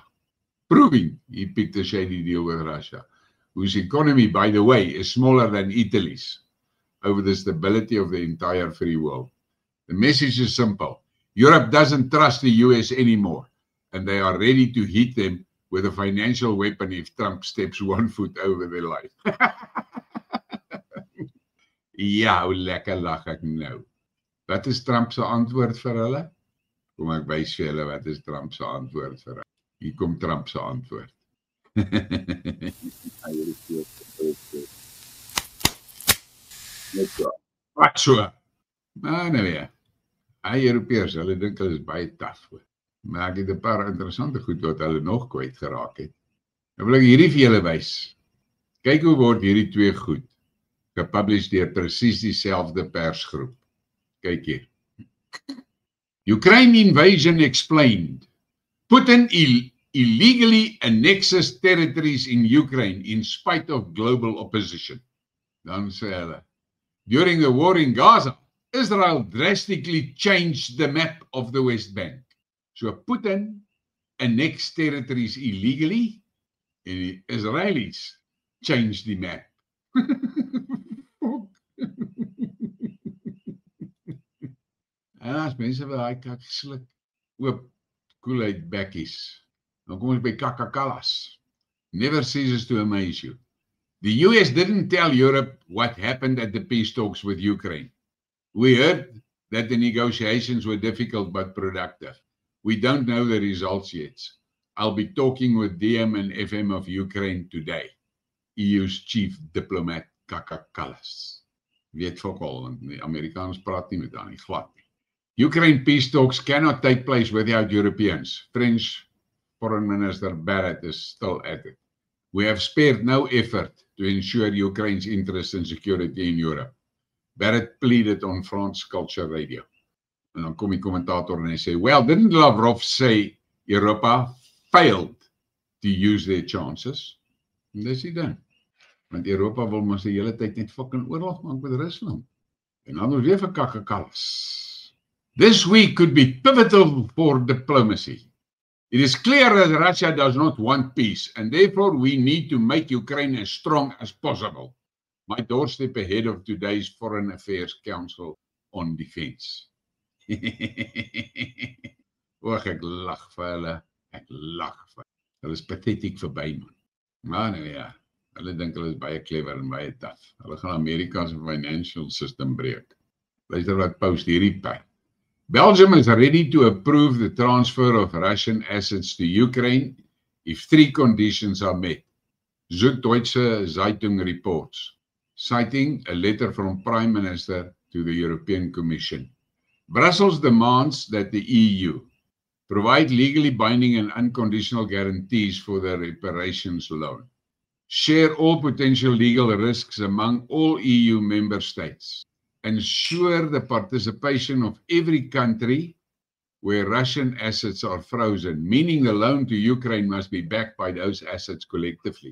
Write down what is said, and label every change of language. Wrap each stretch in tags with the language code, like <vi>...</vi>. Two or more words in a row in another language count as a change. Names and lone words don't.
<en>Proving he picked a shady deal with Russia, whose economy, by the way, is smaller than Italy's, over the stability of the entire free world. The message is simple. Europe doesn't trust the US anymore, and they are ready to hit them with a financial weapon if Trump steps one foot over their life.</en> <af>Ja, hoe lekker lag ek nou. Wat is Trump se antwoord vir hulle? Kom ek wys vir julle wat is Trump se antwoord vir hulle. Hier kom Trump se antwoord. Wat so? Maar nou ja. Europeërs, hulle dink hulle is baie taaf. Maar ek het 'n paar interessante goed wat hulle nog kwyt geraak het. Nou wil ek hierdie vir julle wys. Kyk hoe word hierdie twee goed gepublished deur presies dieselfde persgroep. Kyk hier.</af> <en>Ukraine invasion explained. Putin illegally annexes territories in Ukraine in spite of global opposition.</en> <af>Dan sê hulle,</af> <en>during the war in Gaza, Israel drastically changed the map of the West Bank. So Putin annexed territories illegally, and the Israelis changed the map.</en> <af>En as mense wat daai kak sluk, oop koeluit bekkies. Dan kom ons by kakakallas.</af> <en>Never ceases to amaze you. The US didn't tell Europe what happened at the peace talks with Ukraine. We heard that the negotiations were difficult but productive. We don't know the results yet. I'll be talking with DM and FM of Ukraine today. EU's chief diplomat Kakakallas.</en> <af>Weet fokol, want die Amerikaners praat nie met haar nie, glad nie.</af> <en>Ukraine peace talks cannot take place without Europeans. French Foreign Minister Barrett is still at it. We have spared no effort to ensure Ukraine's interest and security in Europe. Barrett pleaded on France Culture Radio.</en> <af>En dan kom die kommentator en hy sê,</af> <en>well, didn't Lavrov say Europa failed to use their chances?</en> <af>En dis die ding. Want Europa wil mos die hele tyd net fucking oorlog maak met Rusland. En dan ons weer vir kakkekalles.</af> <en>This week could be pivotal for diplomacy. It is clear that Russia does not want peace, and therefore we need to make Ukraine as strong as possible. My doorstep ahead of today's Foreign Affairs Council on Defense.</en> <af>Och, ek lag vir hulle. Ek lag vir hulle. Hulle is pathetiek verby, man. Maar nou ja, hulle dink hulle is baie clever en baie tough. Hulle gaan Amerika se</af> <en>financial system</en> <af>breek. Luister wat post hierdie by.</af> <en>Belgium is ready to approve the transfer of Russian assets to Ukraine if 3 conditions are met. Süddeutsche Zeitung reports, citing a letter from Prime Minister to the European Commission. Brussels demands that the EU provide legally binding and unconditional guarantees for the reparations loan, share all potential legal risks among all EU member states, ensure the participation of every country where Russian assets are frozen, meaning the loan to Ukraine must be backed by those assets collectively.</en>